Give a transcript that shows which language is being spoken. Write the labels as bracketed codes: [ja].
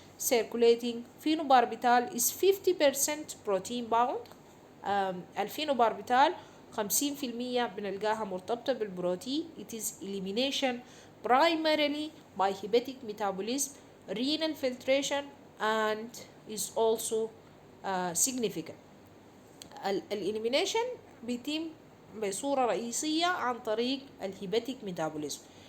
[en] Circulating phenobarbital is 50% protein bound. [ar] الفينوباربيتال 50% بنلقاها مرتبطة بالبروتين. [en] It is elimination primarily by hepatic metabolism, renal filtration, and is also significant. [ar] الإليمينيشن بيتم بصورة رئيسية عن طريق الهيباتيك ميتابوليزم.